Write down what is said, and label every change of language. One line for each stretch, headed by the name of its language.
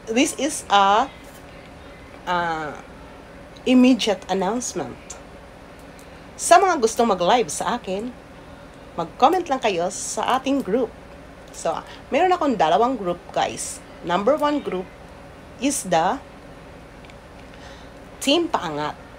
English: This is a immediate announcement.
Filipino: Sa mga gustong mag-live sa akin, mag-comment lang kayo sa ating group. So, meron akong 2 group, guys.
English: Number 1 group is the Team Paangat.